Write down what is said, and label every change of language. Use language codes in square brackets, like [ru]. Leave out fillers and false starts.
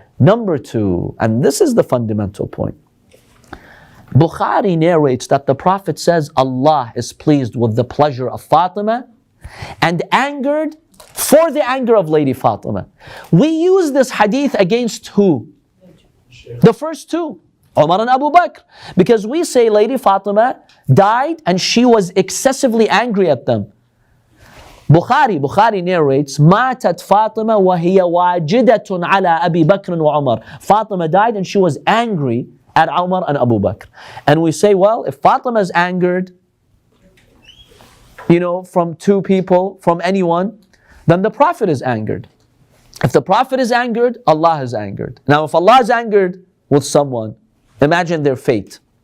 [en] Number two, and this is the fundamental point, Bukhari narrates that the Prophet says Allah is pleased with the pleasure of Fatima and angered for the anger of Lady Fatima. We use this hadith against who? The first two. Umar and Abu Bakr. Because we say Lady Fatima died and she was excessively angry at them. Bukhari narrates, [ar] ماتت فاطمة وهي واجدة على أبي بكر وعمر. [en] Fatima died and she was angry at Umar and Abu Bakr. And we say, well, if Fatima is angered, from two people, from anyone, then the Prophet is angered. If the Prophet is angered, Allah is angered. Now, if Allah is angered with someone, imagine their fate.